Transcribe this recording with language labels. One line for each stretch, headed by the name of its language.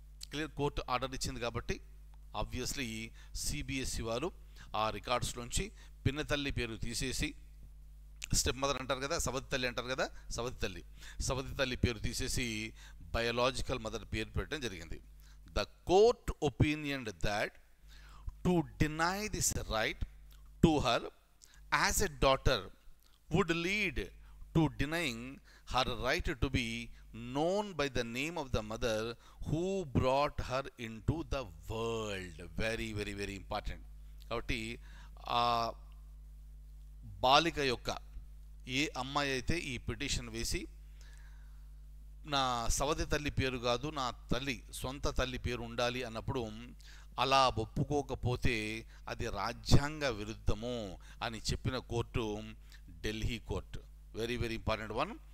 Telugu: Clear, court order ఇచ్చింది కాబట్టి obviously CBSE వారు ఆ రికార్డ్స్లోంచి పిన్నతల్లి పేరు తీసేసి, స్టెప్ మదర్ అంటారు కదా, సవతి తల్లి అంటారు కదా, సవతి తల్లి పేరు తీసేసి బయోలాజికల్ మదర్ పేరు పెట్టడం జరిగింది.
English: The court opinion that to deny this right to her as a daughter would lead to denying her right to be known by the name of the mother who brought her into the world. Very very very important.
Telugu: కాబట్టి ఆ బాలిక యొక్క ఏ అమ్మాయి అయితే ఈ petition వేసి నా సవతి తల్లి పేరు కాదు, నా సొంత తల్లి పేరు ఉండాలి అన్నప్పుడు అలా ఒప్పుకోకపోతే అది రాజ్యాంగ విరుద్ధము అని చెప్పిన court Delhi court.
English: Very very important one.